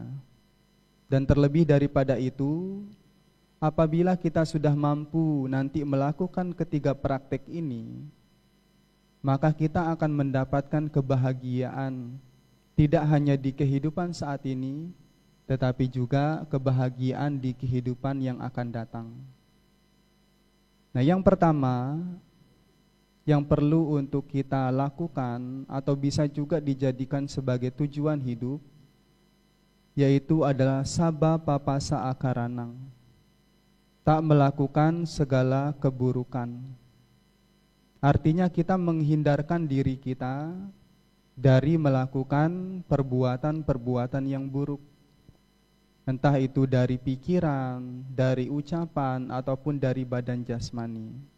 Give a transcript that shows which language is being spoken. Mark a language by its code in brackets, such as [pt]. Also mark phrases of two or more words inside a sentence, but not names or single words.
[id] Dan terlebih daripada itu, apabila kita sudah mampu nanti melakukan ketiga praktek ini, maka kita akan mendapatkan kebahagiaan, tidak hanya di kehidupan saat ini, tetapi juga kebahagiaan di kehidupan yang akan datang. Nah, yang pertama yang perlu untuk kita lakukan atau bisa juga dijadikan sebagai tujuan hidup, yaitu adalah [pi] sabba papasa akaranang, [id] tak melakukan segala keburukan. Artinya kita menghindarkan diri kita dari melakukan perbuatan-perbuatan yang buruk, entah itu dari pikiran, dari ucapan, ataupun dari badan jasmani.